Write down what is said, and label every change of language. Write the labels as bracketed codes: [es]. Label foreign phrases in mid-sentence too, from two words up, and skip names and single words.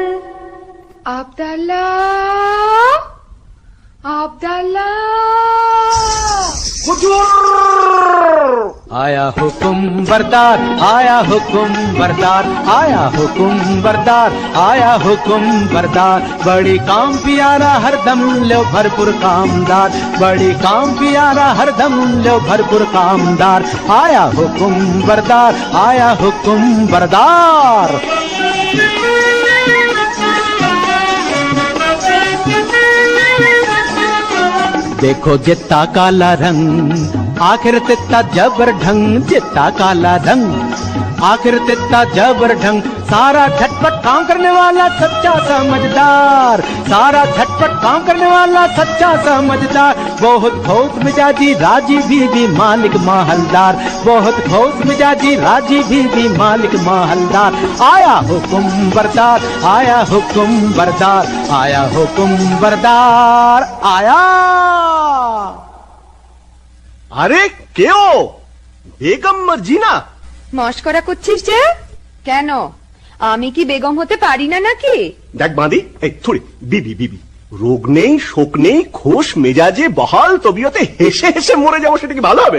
[bn] আবদাল্লা, আবদাল্লা, [hi] आया हुकुम बरदार, आया हुकुम बरदार, आया हुकुम बरदार, आया हुकुम बरदार। बड़ी काम प्यारा हरदम लो भरपूर कामदार, बड़ी काम प्यारा हरदम लो भरपूर कामदार। आया हुकुम बरदार, आया हुकुम बरदार। देखो जितना काला रंग, आखिर तित्ता जबर ढंग, जितना काला रंग, आखिर तित्ता जबर ढंग। सारा झटपट काम करने वाला सच्चा समझदार, सारा झटपट काम करने वाला सच्चा समझदार। बहुत खोस मिजाजी राजी भी मालिक माहलदार, बहुत खोस मिजाजी राजी भी मालिक माहलदार। आया हुकुम बरदार, आया हुकुम बरदार, आया हुकुम बरदार, आया। [bn] আরে কেও বেগম মর্জিনা, মস্করা করছিস যে? কেন, আমি কি বেগম হতে পারি না নাকি? দেখ বাঁধি, এই থুড়ি বিবি বিবি, রোগ নেই শোক নেই, খোশ মেজাজে বহাল তবিয়তে হেসে হেসে মরে যাবো, সেটা কি ভালো হবে?